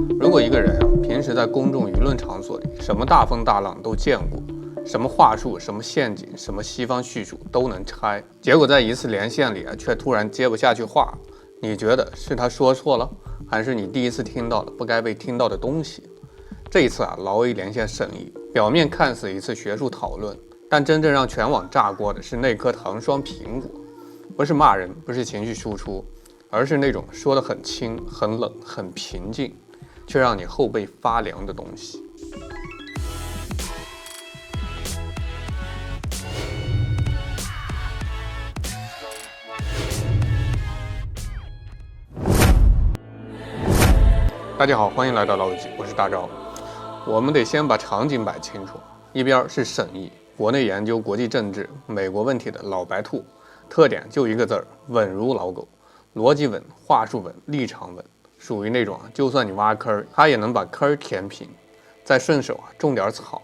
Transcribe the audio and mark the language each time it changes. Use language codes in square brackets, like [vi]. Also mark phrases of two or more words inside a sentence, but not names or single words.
[zh] 如果一個人平時在公眾輿論場所裡，什麼大風大浪都見過，什麼話術、什麼陷阱、什麼西方敘述都能拆，結果在一次連線裡卻突然接不下去話，你覺得是他說錯了，還是你第一次聽到了不該被听到的東西？這一次勞 A 連線沈毅，表面看似一次學術討論，但真正讓全網炸鍋的是那顆糖霜蘋果。不是罵人，不是情緒輸出，而是那種說得很輕、很冷、很平靜，卻讓你後背發涼的東西。大家好，欢迎来到老友记，我是大钊。我们得先把场景摆清楚，一邊是沈毅，國內研究國際政治、美國問題的老白兔，特點就一個字兒，穩如老狗，邏輯穩，話術穩，立場穩，屬於那種就算你挖坑，他也能把坑填平，再順手種點草。